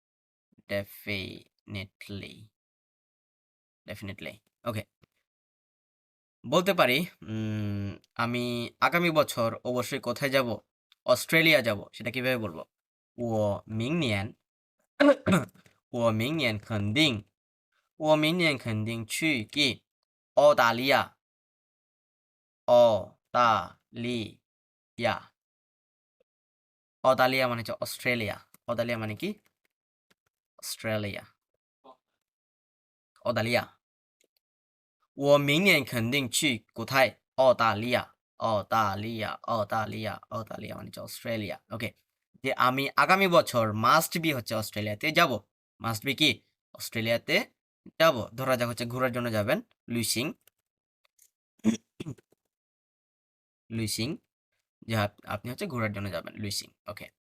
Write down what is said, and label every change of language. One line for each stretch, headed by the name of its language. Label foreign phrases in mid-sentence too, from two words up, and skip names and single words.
Bangla: ডেফিনেটলি ওকে বলতে পারি আমি আগামী বছর অবশ্যই কোথায় যাব অস্ট্রেলিয়া যাব সেটা কিভাবে বলবো
Chinese: 我明年 我明年肯定去
Bangla: কি
Chinese: 澳大利亚
Bangla: মানে হচ্ছে অস্ট্রেলিয়া অস্ট্রেলিয়া মানে কি অস্ট্রেলিয়া
Chinese: 我明年肯定去
Bangla: কোথায়
Chinese: 澳大利亚
Bangla: মানে হচ্ছে অস্ট্রেলিয়া ওকে যে আমি আগামী বছর
English: must be
Bangla: হচ্ছে অস্ট্রেলিয়াতে যাব
English: must be
Bangla: কি অস্ট্রেলিয়াতে যাব ধরা যাক হচ্ছে ঘোরার জন্য যাবেন লুইসিং যে আপনি হচ্ছে ঘোরার জন্য যাবেন লুইসিং ওকে